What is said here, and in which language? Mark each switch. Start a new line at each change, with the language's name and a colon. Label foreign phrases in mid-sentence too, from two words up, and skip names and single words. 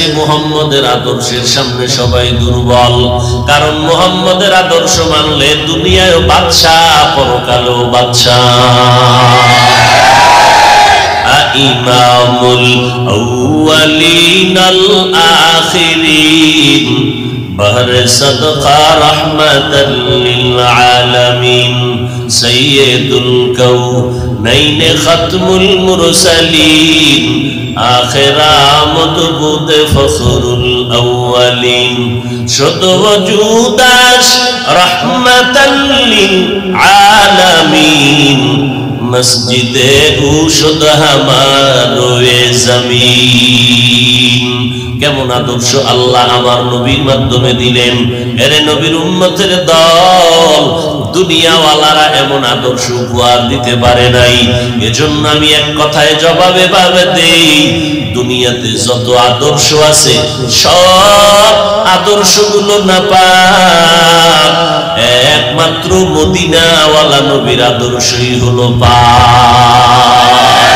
Bangla: মুহাম্মদের আদর্শের সামনে সবাই দুর্বল, কারণ মুহাম্মদের আদর্শ মানলে দুনিয়ায়ও বাদশাহ, পরকালেও বাদশাহ।
Arabic: إمام الأولين الآخرين,
Persian: بهر صدقہ رحمت للعالمین، سید الکونین ختم المرسلین، آخر آمد بود فخر الاولین، شد وجودش رحمت للعالمین، مسجد او شد
Urdu: ہمارے زمین।
Bangla: কেমন আদর্শ আল্লাহ আমার নবীর মাধ্যমে দিলেন। এরে নবীর উম্মতের দল, দুনিয়াওয়ালারা এমন আদর্শ উপহার দিতে পারে নাই। এজন্য আমি এক কথায় জবাবে ভাবে দেই, দুনিয়াতে যত আদর্শ আছে সব আদর্শগুলো নাপাক, একমাত্র মদিনাওয়ালা নবীর আদর্শই হলো পাক।